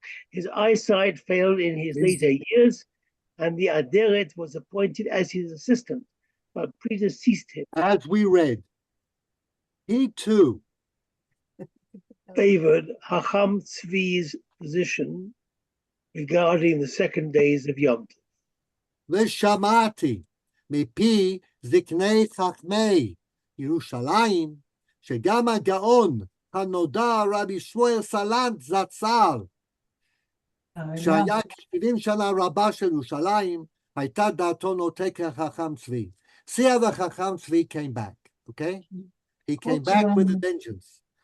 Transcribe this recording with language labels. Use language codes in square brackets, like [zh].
[en] His eyesight failed in his later years, and the Aderet was appointed as his assistant, but predeceased him. As we read, he too favored Hacham Tzvi's position regarding the second days of Yom Tov. [he] ושמעתי מפי זקני חכמי ירושלים שגם הגאון הנודע רבי שמואל סלנט זצ"ל, שהיה כ-70 שנה רבה של ירושלים, הייתה דעתו נוטה כחכם צבי. [en] See how the Chacham Tzvi came back, okay? He came back with a vengeance.